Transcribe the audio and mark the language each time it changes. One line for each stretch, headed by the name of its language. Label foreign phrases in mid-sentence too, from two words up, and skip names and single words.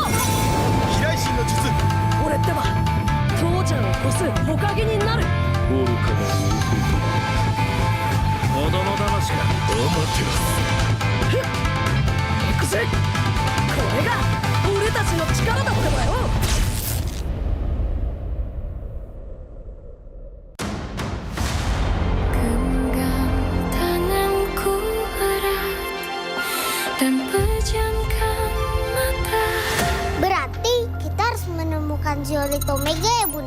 Japanese: 飛来神の術。俺ってば父ちゃんを越す火影になる。愚かな弟。子供騙しか。行くぜ。これが俺たちの力だってばよ。
Indonesian: Berarti kita harus menemukan Zeolith Omega ya Bunda?